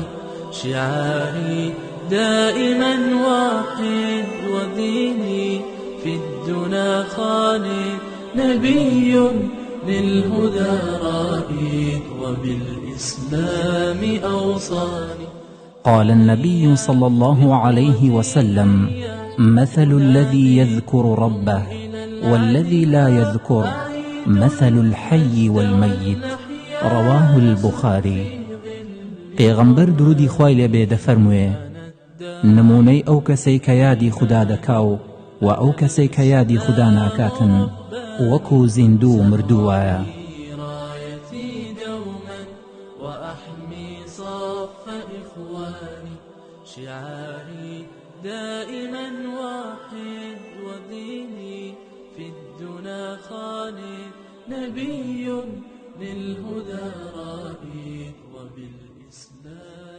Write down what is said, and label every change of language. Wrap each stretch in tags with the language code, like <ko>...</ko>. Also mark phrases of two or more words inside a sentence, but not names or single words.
<ar>شعاري دائما واحد وديني في الدنا خالد، نبي للهدى رائد وبالإسلام أوصاني. قال النبي صلى الله عليه وسلم: مثل الذي يذكر ربه والذي لا يذكر مثل الحي والميت. رواه البخاري.</ar> <ckb>پیغمبر درودی خوای لێ بێ دەفەرموێ: نمونەی ئەو کەسەی کە یادی خوددا دەکاو و ئەو کەسەی کە یادی خوددا ناکاتن وەکو زیندوو مردووایە.</ckb> <ar>شعاري دائما واحد وديني في الدنا خالد، نبي للهدى رائد وبالإسلام</ar>